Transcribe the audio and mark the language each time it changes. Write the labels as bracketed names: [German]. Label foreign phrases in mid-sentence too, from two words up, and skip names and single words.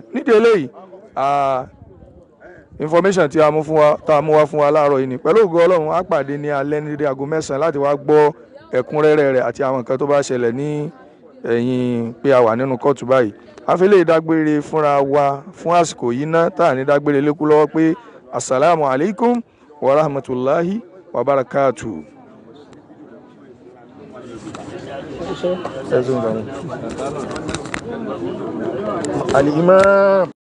[Yoruba] Nídìí eléyìí [English] information [Yoruba] tí a mú wá fún wa láàárọ̀ yìí ni pẹ̀lú ògo Ọlọ́run á pàdé ní alẹ́ ní aago 9 láti wá gbọ́ ẹ̀kúnrẹ́rẹ́ rẹ̀ àti àwọn nǹkan tó bá ṣẹlẹ̀ ní ẹ̀yìn pé a wà nínú kóòtù báyìí. A fi lè dágbére fúnra wa fún àsìkò yìí ná, tá à ní dágbére lékú lọ́wọ́ pé [Arabic] السلام عليكم ورحمة الله وبركاته. [Yoruba] Al-Imam